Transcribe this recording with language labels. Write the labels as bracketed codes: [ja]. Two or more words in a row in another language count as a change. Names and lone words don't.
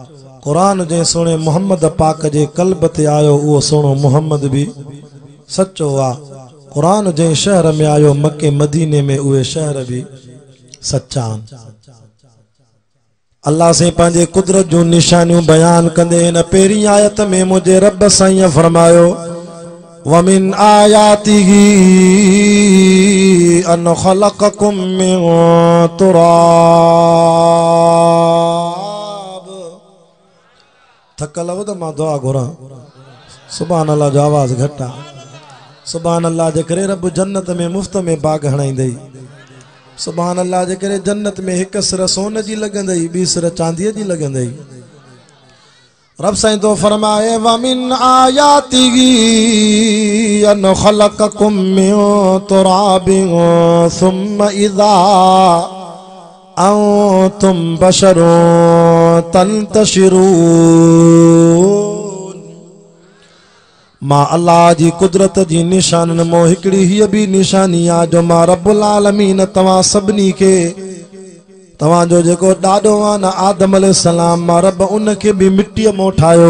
[sd] कुरान जंहिं सोणे मोहम्मद पाक जे क़ल्ब ते आयो उहो सोणो मोहम्मद भी सचो आहे। कुरान जंहिं शहर में आयो मके मदीने में उहे शहर भी सच्चा आहिनि। अल्लाह से पंहिंजे कुदरत जूं निशानियूं बयान कंदे हिन पहिरीं आयत में मुंहिंजे रब साईं फरमायो [ar] ومن آياته أن خلقكم من تراب. [sd] थकल हो त मां दुआ घुरां। [ar] سبحان الله [sd] जो आवाज़ घटि आहे। [ar] سبحان الله [sd] जे करे रब जन्नत में मुफ्त में बाग हणाईंदई। [ar] سبحان الله [sd] जे करे जन्नत में हिक सिर सोन जी लॻंदई, ॿी सिर चांदीअ जी लॻंदई। रब साईं तो फरमाए [ar] ومن آياته أن خلقكم من تراب ثم إذا أنتم بشر تنتشرون. [sd] मां अल्लाह जी कुदरत जी निशाननि मों हिकिड़ी हीअ भी निशानी आहे जो मां [ar] رب العالمين [sd] तव्हां सभिनी खे तव्हांजो जेको ॾाॾो आहे न आदम अलैहिस्सलाम मां रब उन खे भी मिटीअ मों ठाहियो।